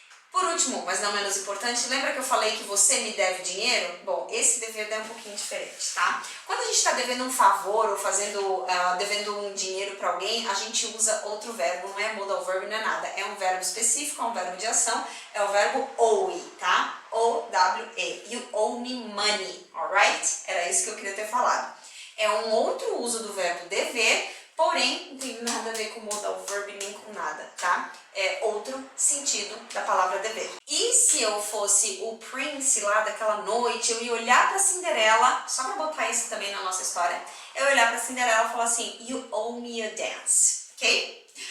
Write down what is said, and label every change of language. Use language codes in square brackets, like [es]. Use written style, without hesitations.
[pt] Por último, mas não menos importante, lembra que eu falei que você me deve dinheiro? Bom, esse dever é um pouquinho diferente, tá? Quando a gente está devendo um favor ou devendo um dinheiro para alguém, a gente usa outro verbo, não é modal verb, não é nada. É um verbo específico, é um verbo de ação, é o verbo owe, tá? O-W-E. [en] You owe me money, alright? [pt] Era isso que eu queria ter falado. É um outro uso do verbo dever, porém, não tem nada a ver com modal verb nem com nada, tá? É outro sentido da palavra dever. E se eu fosse o Prince lá daquela noite, eu ia olhar pra Cinderela, só pra botar isso também na nossa história, eu ia olhar pra Cinderela e falar assim, [en] you owe me a dance, ok?